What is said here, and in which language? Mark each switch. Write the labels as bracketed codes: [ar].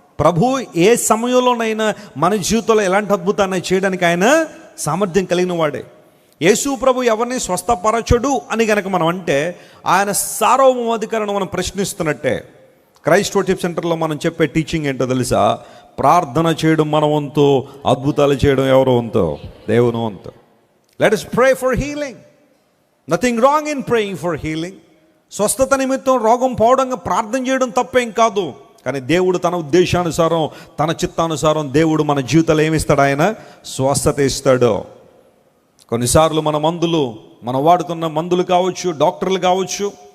[te] ప్రభు ఏ సమయంలోనైనా మన జీవితంలో ఎలాంటి అద్భుతాన్ని చేయడానికి ఆయన సామర్థ్యం కలిగిన వాడే. యేసు ప్రభు ఎవరిని స్వస్థపరచడు అని కనుక మనం అంటే ఆయన సార్వభౌమాధికారాన్ని మనం ప్రశ్నిస్తున్నట్టే. క్రైస్ట్ వర్షిప్ సెంటర్లో మనం చెప్పే టీచింగ్ ఏంటో తెలుసా? ప్రార్థన చేయడం మన వంతు, అద్భుతాలు చేయడం ఎవరో వంతు? దేవుని వంతు. [en] Let us pray for healing. Nothing wrong in praying for healing. [te] స్వస్థత నిమిత్తం రోగం పోవడంగా ప్రార్థన చేయడం తప్పేం కాదు. కానీ దేవుడు తన ఉద్దేశానుసారం, తన చిత్తానుసారం దేవుడు మన జీవితాలు ఏమిస్తాడు? ఆయన స్వస్థత ఇస్తాడు. కొన్నిసార్లు మనం వాడుతున్న మందులు కావచ్చు, డాక్టర్లు కావచ్చు.